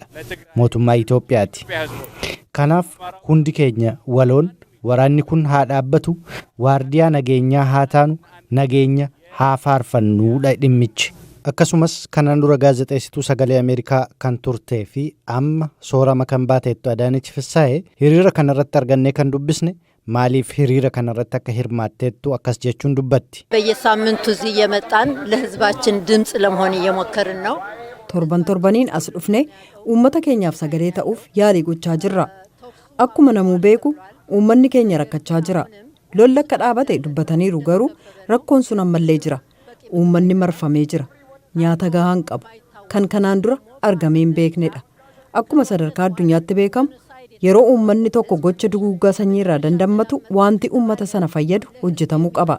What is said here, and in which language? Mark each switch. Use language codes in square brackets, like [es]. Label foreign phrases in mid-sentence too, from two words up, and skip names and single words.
[om] Mootummaa Itoophiyaati. Kanaaf hundi keenya waloon waraanni kun haa dhaabbatu, waardiyaa nageenyaa haa taanu, nageenya haa faarfannuudha dhimmichi. Akkasumas kanaan dura gaazexeessituu sagalee Ameerikaa kan turtee fi amma soorama kan baateettu Adaanech Fissaayee hiriira kanarratti argannee kan dubbisne maaliif hiriira kanarratti akka hirmaatteettu akkas jechuun dubbatti. [am] በየሳምንቱ እዚህ እየመጣን ለህዝባችን ድምጽ ለመሆን እየሞከርን ነው። [om] torbaniin as dhufne uummata keenyaaf sagalee ta'uuf yaalii gochaa jirra. Akkuma namuu beeku uummanni keenya rakkachaa jira. Lolli akka dhaabate dubbataniiru garuu rakkoon sun ammallee jira. Uummanni marfamee jira. Nyaata gahaan qabu. Kan kanaan dura argamee hin beeknedha. Akkuma sadarkaa addunyaatti beekamu yeroo uummanni tokko gocha duguuggaa sanyii irraa dandammatu wanti uummata sana fayyadu hojjetamuu qaba.